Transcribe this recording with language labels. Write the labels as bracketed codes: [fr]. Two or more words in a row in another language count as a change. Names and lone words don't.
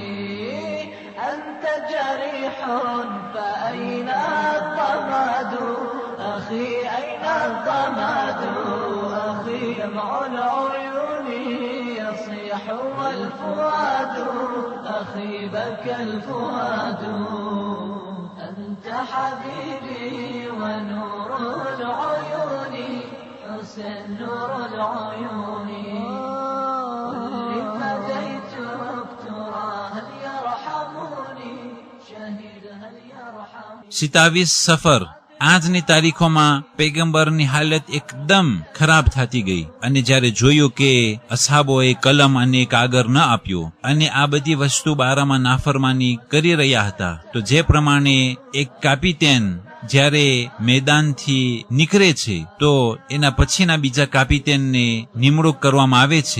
[ar] أنت جريح فأين الضماد أخي أين الضماد أخي دمع العيون يصيح والفؤاد أخي بكى الفؤاد أنت حبيبي ونور العيون حسن نور العيون واللي فديتك ترى هل يرحموني شهيد هل يرحموني [gu] 27 સફર આજની તારીખોમાં પૈગંબરની હાલત એકદમ ખરાબ થતી ગઈ અને જ્યારે જોયું કે અસહાબોએ કલમ અને કાગળ ન આપ્યો અને આ બધી વસ્તુ બારામાં નાફરમાની કરી રહ્યા હતા, તો જે પ્રમાણે એક કાપિટેન જ્યારે મેદાનથી નીકળે છે તો એના પછીના બીજા કાપિટેનને નિમણૂક કરવામાં આવે છે.